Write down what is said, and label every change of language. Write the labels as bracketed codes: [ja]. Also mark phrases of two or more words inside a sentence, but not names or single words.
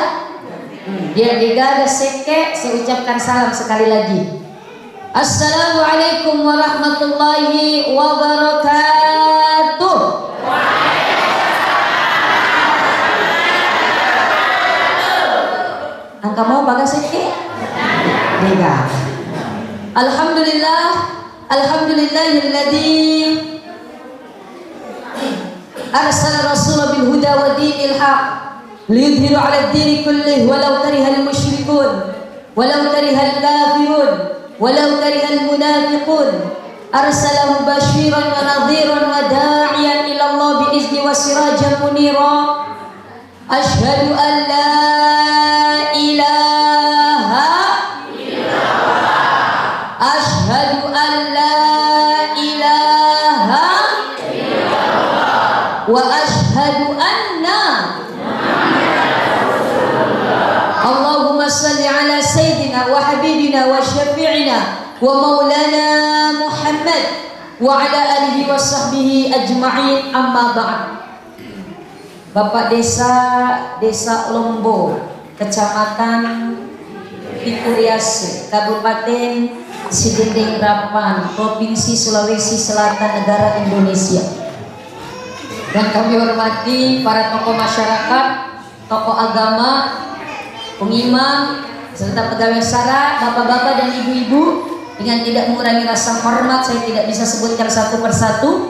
[id] Dia ada seke, saya ucapkan salam sekali lagi. [ar] السلام عليكم ورحمة الله وبركاته. [bug] Angka mau baga seke? Dega. [ar] الحمد لله، الحمد لله الذي أرسل رسوله بالهدى ودين الحق ليظهره على الدين كله ولو كره المشركون ولو كره الكافرون ولو كره المنافقون. أرسله بشيرا ونذيرا وداعيا إلى الله بإذنه وسراجا منيرا. أشهد أن لا إله إلا الله، أشهد أن لا إله إلا الله، وأشهد أن اللهم صل على سيدنا وحبيبنا وشفيعنا ومولانا محمد وعلى آله وصحبه أجمعين، أما بعد. [id] Bapak Desa Lombo, Kecamatan Pikuriase, Kabupaten Sidending Rapan, Provinsi Sulawesi Selatan, negara Indonesia. Dan kami hormati para tokoh masyarakat, tokoh agama, pengimam, serta pegawai sara, bapak-bapak dan ibu-ibu. Dengan tidak mengurangi rasa hormat, saya tidak bisa sebutkan satu persatu.